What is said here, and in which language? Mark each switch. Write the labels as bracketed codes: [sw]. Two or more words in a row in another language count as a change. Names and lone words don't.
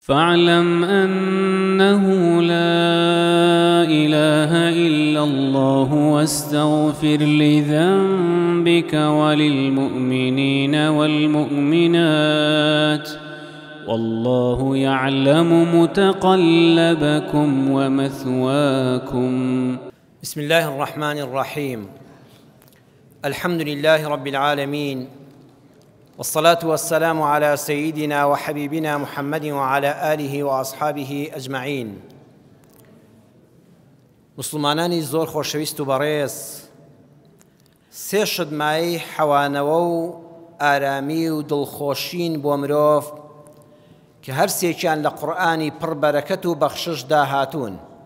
[ar] فاعلم أنه لا إله إلا الله واستغفر لذنبك وللمؤمنين والمؤمنات والله يعلم متقلبكم ومثواكم. بسم الله الرحمن الرحيم. الحمد لله رب العالمين، والصلاة والسلام على سيدنا وحبيبنا محمد وعلى آله وأصحابه أجمعين. [ckb] مسلمانانی زۆر خۆشەویست و بەڕێز، سێ شتمایی حەوانەوە و ئارامی و دڵخۆشین بۆ مرۆڤ کە هەر سێکیان لە قورئانی پڕ بەرەکەت و بەخششدا هاتوون.